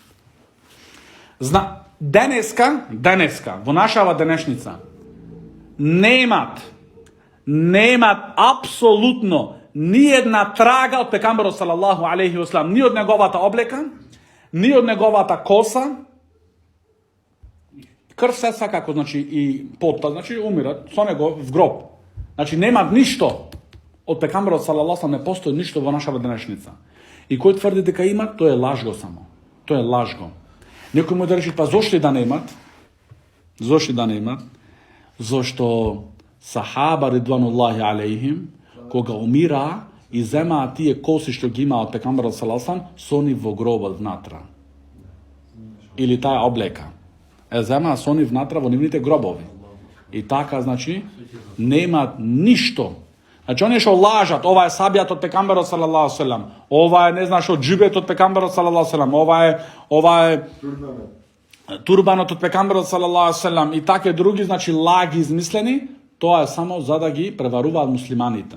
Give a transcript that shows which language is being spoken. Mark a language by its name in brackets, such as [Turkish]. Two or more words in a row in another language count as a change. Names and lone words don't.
[Macedonian] Денеска, во нашава денешница, немат апсолутно ни една трага од пекамберот [Arabic] صلى الله عليه وسلم, [Macedonian] ни од неговата облека, ни од неговата коса, крв се сакако, значи, и потта, значи, умират со него в гроб. Значи, немат ништо од пекамберот [Arabic] صلى الله عليه وسلم, [Macedonian] не постои ништо во нашава денешница. И кој тврди дека има, тој е лажго само. Тој е лажго. Некој му да рече, па зошто да немат? Зошто [Arabic] صحابة رضوان الله عليهم, [Macedonian] кога умира и земаат тие коси што ги имаат пекамберот [Arabic] صلى الله عليه وسلم, [Macedonian] со нив во гробот внатра. Или таа облека. Земаат со нив внатра во нивните гробови. И така, значи, немаат ништо. Значи, оние што лажат, ова е сабијат од пекамберот [Arabic] صلى الله عليه وسلم, [Macedonian] ова е, не знаш, од џубет од пекамберот [Arabic] صلى الله عليه وسلم, [Macedonian] ова е турбанот од пекамберот [Arabic] صلى الله عليه وسلم [Macedonian] и таке други, значи, лаги измислени, тоа е само за да ги преваруваат муслиманите.